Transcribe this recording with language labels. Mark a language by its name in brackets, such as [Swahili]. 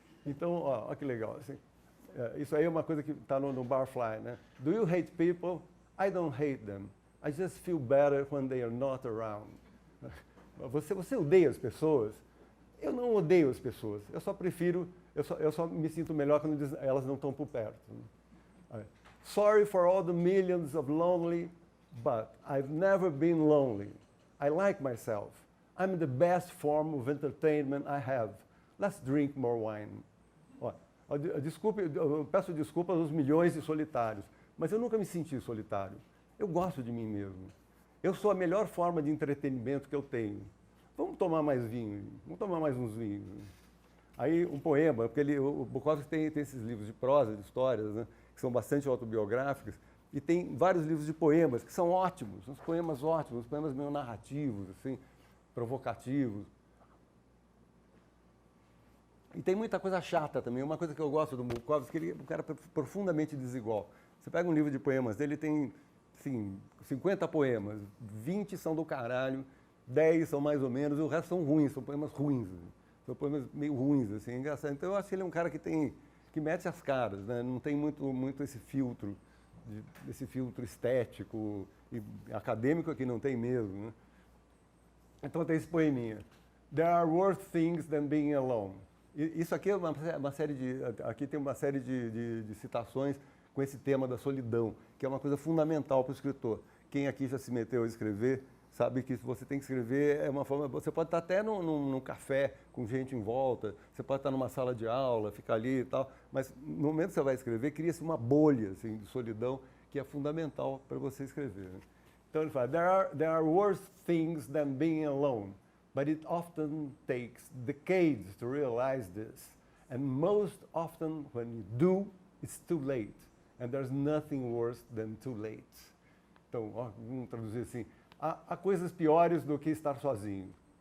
[Portuguese] Então, ó que legal. Assim, isso aí é uma coisa que está no Barfly, né? [English] Do you hate people? I don't hate them. I just feel better when they are not around. [Portuguese] Você odeia as pessoas? Eu não odeio as pessoas. Eu só prefiro, eu só me sinto melhor quando elas não estão por perto. [English] Sorry for all the millions of lonely, but I've never been lonely. I like myself. I'm the best form of entertainment I have. Let's drink more wine. [Portuguese] Eu peço desculpas aos milhões de solitários, mas eu nunca me senti solitário. Eu gosto de mim mesmo. Eu sou a melhor forma de entretenimento que eu tenho. Vamos tomar mais vinho, vamos tomar mais uns vinhos. Aí um poema, porque o Bukowski tem esses livros de prosa, de histórias, né, que são bastante autobiográficos, e tem vários livros de poemas que são ótimos, uns poemas ótimos, uns poemas meio narrativos, assim, provocativos. E tem muita coisa chata também. Uma coisa que eu gosto do Bukowski, que ele é um cara profundamente desigual. Você pega um livro de poemas dele, tem, assim, 50 poemas, 20 são do caralho, 10 são mais ou menos, e o resto são ruins, são poemas ruins. São poemas meio ruins, assim, é engraçado. Então eu acho que ele é um cara que mete as caras, né? Não tem muito esse filtro estético e acadêmico aqui não tem mesmo, né? Então tem esse poeminha. [English] There are worse things than being alone. [Portuguese] Isso aqui é uma série aqui tem uma série de citações com esse tema da solidão, que é uma coisa fundamental para o escritor. Quem aqui já se meteu a escrever sabe que você tem que escrever, é uma forma, você pode estar até num café com gente em volta, você pode estar numa sala de aula, ficar ali e tal, mas no momento que você vai escrever, cria-se uma bolha assim, de solidão que é fundamental para você escrever. Então ele fala, [English] there are worse things than being alone. But it often takes decades to realize this. And most often, when you do, it's too late. And there's nothing worse than too late. [Portuguese] Então, vamos traduzir assim. Há coisas piores do que estar sozinho.